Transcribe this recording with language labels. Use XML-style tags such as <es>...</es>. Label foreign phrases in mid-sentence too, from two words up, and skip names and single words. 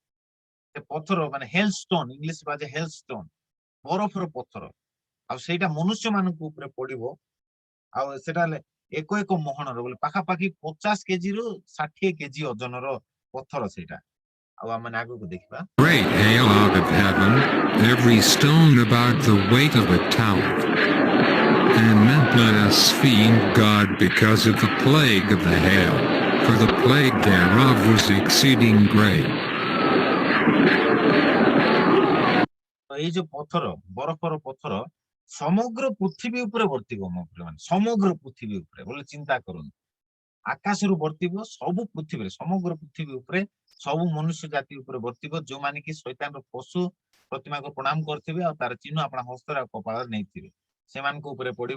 <or>ସେ ପଥର ମାନେ</or> <en>hail stone,</en> <or>ଇଂଲିଶ କୁହାଯାଏ</or> <en>hail stone,</en> <or>ବରଫର ପଥର। ଆଉ ସେଇଟା ମନୁଷ୍ୟ ମାନଙ୍କ ଉପରେ ପଡିବ। ଆଉ ସେଟା 1 ମହଣର ବୋଲି ପାଖାପାଖି 50 କେଜିରୁ 60 କେଜି ଓଜନର ପଥର ସେଇଟା। ଆଉ ଆମେ ଆଗକୁ ଦେଖିବା।</or> <en>great hail out of heaven, every stone about the weight of a talent. And men blasphemed God because of the plague of the hail, for the plague thereof was exceeding great.</en> <or>ଏଇ ଯୋଉ ପଥର, ବରଫର ପଥର ସମଗ୍ର ପୃଥିବୀ ଉପରେ ବର୍ତ୍ତିବ ମୋ ପ୍ରିୟମାନେ। ସମଗ୍ର ପୃଥିବୀ ଉପରେ ବୋଲେ ଚିନ୍ତା କରନ୍ତୁ, ଆକାଶରୁ ବର୍ତ୍ତିବ ସବୁ ପୃଥିବୀରେ, ସମଗ୍ର ପୃଥିବୀ ଉପରେ ସବୁ ମନୁଷ୍ୟ ଜାତି ଉପରେ ବର୍ତ୍ତିବ, ଯୋଉମାନେ କି ଶୈତାନର ପଶୁ ପ୍ରତିମାକୁ ପ୍ରଣାମ କରିଥିବେ ଆଉ ତାର ଚିହ୍ନ ଆପଣା ହସ୍ତରେ ଆଉ କପାଳରେ ନେଇଥିବେ, ସେମାନଙ୍କ ଉପରେ ପଡିବ।</or>